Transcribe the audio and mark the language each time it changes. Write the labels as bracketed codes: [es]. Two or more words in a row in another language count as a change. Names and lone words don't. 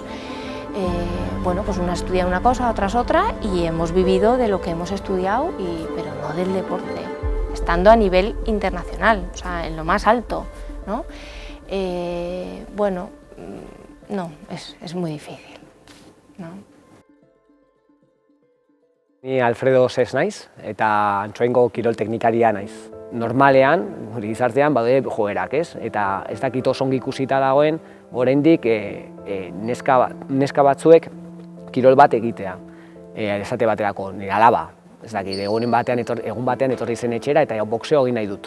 [es] Bueno, pues unas estudian una cosa, otras otra, y hemos vivido de lo que hemos estudiado, pero no del deporte, estando a nivel internacional, o sea, en lo más alto, ¿no? Bueno, no, es muy difícil, ¿no? [eu] Ni Alfredo Sez naiz, eta Antsoaingo kirol teknikaria naiz. Normalean, gure gizartean badaude joerak, ez? Eta ez dakit oso ongi ikusita dagoen, oraindik neska batzuek kirol bat egitea. Esate baterako, nire alaba, ez dakit, egun batean etorri zen etxera eta boxeo egin nahi dut.